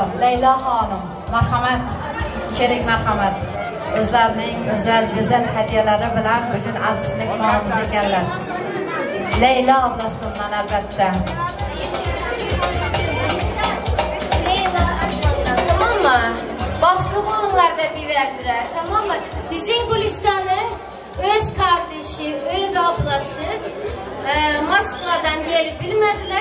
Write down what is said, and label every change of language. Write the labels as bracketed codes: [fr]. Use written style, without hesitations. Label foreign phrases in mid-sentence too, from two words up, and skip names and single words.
[uz] Leyla xonim, marhamat. Keling, marhamat. O'zlarining go'zal hadyalari bilan bugun aziz mehmonimiz ekanlar. [tr] Leyla ablasimdan albatta. Leyla, tamam mı? Baktım onlarda bir verdiler, tamam mı? Bizim Gülistan'ı öz kardeşi, öz ablası Moskova'dan gelip bilmediler.